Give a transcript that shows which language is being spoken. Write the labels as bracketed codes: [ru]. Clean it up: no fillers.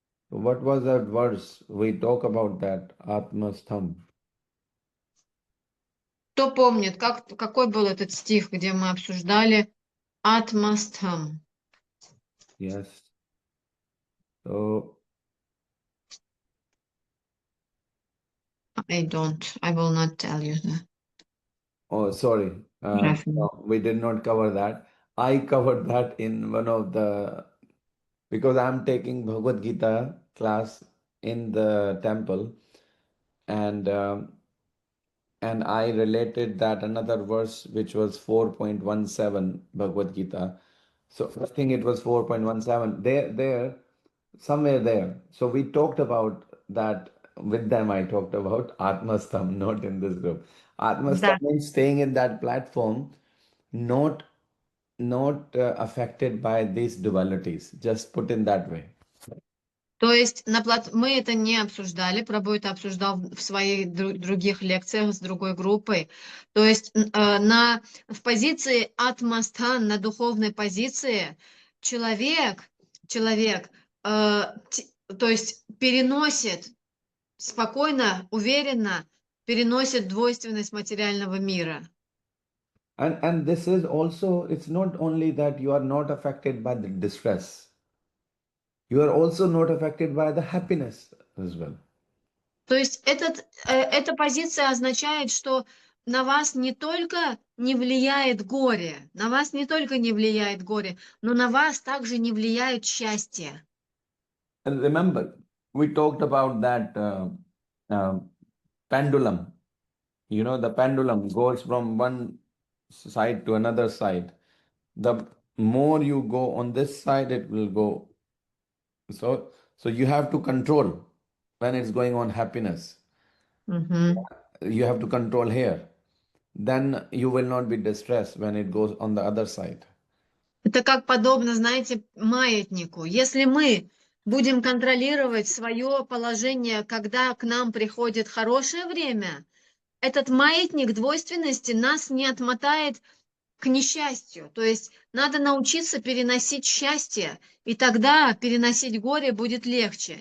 [en] What was that verse? We talk about that, Atmastham. [ru] Кто помнит, какой был этот стих, где мы обсуждали атмастхам? [en] Yes. So I will not tell you that. oh, sorry. No, we did not cover that. I covered that in one of the, because I'm taking Bhagavad Gita class in the temple, and I related that another verse which was 4.17 Bhagavad Gita. So I think it was 4.17. There, somewhere there. So we talked about that with them. I talked about Atmastham, not in this group. Atmastham means staying in that platform, not affected by these dualities. Just put in that way. [ru] То есть мы это не обсуждали, Прабху это обсуждал в своих других лекциях с другой группой. То есть в позиции атмастхан, на духовной позиции, человек, то есть переносит спокойно, уверенно, переносит двойственность материального мира. [en] And this is also, it's not only that you are not affected by the distress. You are also not affected by the happiness as well. [ru] То есть эта позиция означает, что на вас не только не влияет горе, на вас не только не влияет горе, но на вас также не влияет счастье. [en] And remember, we talked about that uh, pendulum. You know, the pendulum goes from one side to another side. The more you go on this side, it will go. So you have to control when it's going on happiness. Мгм. You have to control here. Then you will not be distressed when it goes on the other side. [ru] Это как подобно, знаете, маятнику. Если мы будем контролировать свое положение, когда к нам приходит хорошее время, этот маятник двойственности нас не отмотает к несчастью. То есть надо научиться переносить счастье, и тогда переносить горе будет легче.